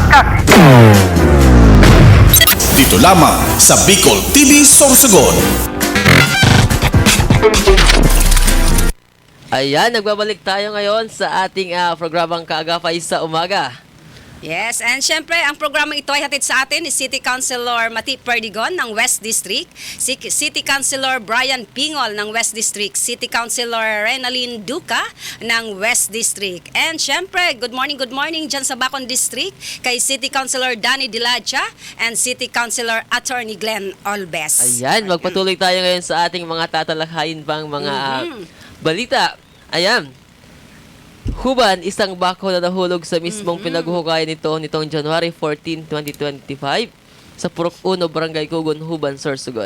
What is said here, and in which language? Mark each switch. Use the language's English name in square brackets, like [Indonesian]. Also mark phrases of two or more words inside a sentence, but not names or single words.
[Filipino] Dito lamang sa Bicol TV Sorsogon. Ayan, nagbabalik tayo ngayon sa ating programang Kaagapay sa Umaga. Yes, and syempre, ang programang ito ay hatid sa atin ni [English] City Councilor [Filipino] Mati Perdigon ng West District, [English] City Councilor [Filipino] Brian Pingol ng West District, [English] City Councilor [Filipino] Renaline Duca ng West District. And syempre, [English] good morning [Filipino] dyan sa Bacon District kay [English] City Councilor [Filipino] Danny Dilacha and [English] City Councilor Attorney [Filipino] Glenn Olbes. Ayan, magpatuloy tayo ngayon sa ating mga tatalakayin pang mga balita. Ayan. Huban, isang bako na nahulog sa mismong pinaghuhukayan nitong January 14, 2025 sa Purok 1, Barangay Kugon, Huban, Sorsogon.